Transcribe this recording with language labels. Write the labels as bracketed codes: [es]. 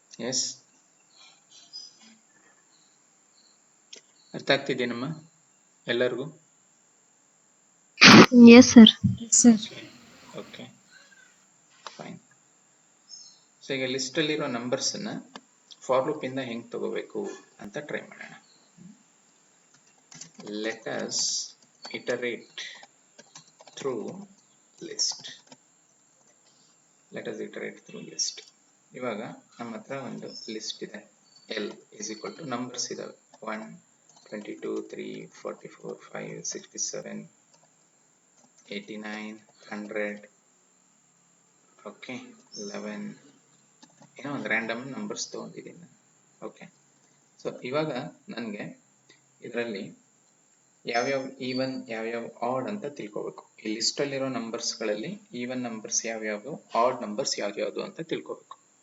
[kn] S, ಅರ್ಥ ಆಗ್ತಿದ್ಯೇನಮ್ಮ ಎಲ್ಲರಿಗೂ? [en] Yes sir. Okay, fine. [kn] So ಈಗ ಲಿಸ್ಟ್ ಅಲ್ಲಿರೋ ನಂಬರ್ಸ್ ಅನ್ನ ಫಾರ್ ಲೂಪ್ ಇಂದ ಹೆಂಗ್ ತಗೋಬೇಕು ಅಂತ ಟ್ರೈ ಮಾಡೋಣ. [en] Let us iterate through list. Let us iterate through list. [kn] ಇವಾಗ ನಮ್ಮ ಹತ್ರ ಒಂದು ಲಿಸ್ಟ್ ಇದೆ. [en] L is equal to [kn] numbers ಇದಾವೆ [en] 1 22 3 44 5 67 89 100. [kn] ಓಕೆ, 11 ಏನೋ ಒಂದು ರ್ಯಾಂಡಮ್ ನಂಬರ್ಸ್ ತಗೊಂಡಿದ್ದೀನಿ. ಓಕೆ, ಸೊ ಇವಾಗ ನನಗೆ ಇದರಲ್ಲಿ ಯಾವ್ಯಾವ ಈವನ್ ಯಾವ್ಯಾವ ಆಡ್ ಅಂತ ತಿಳ್ಕೋಬೇಕು. ಈ ಲಿಸ್ಟ್ ಅಲ್ಲಿರೋ ನಂಬರ್ಸ್ ಗಳಲ್ಲಿ ಈವನ್ ನಂಬರ್ಸ್ ಯಾವ್ಯಾವು, ಆಡ್ ನಂಬರ್ಸ್ ಯಾವ್ಯಾವ್ದು ಅಂತ ತಿಳ್ಕೋಬೇಕು.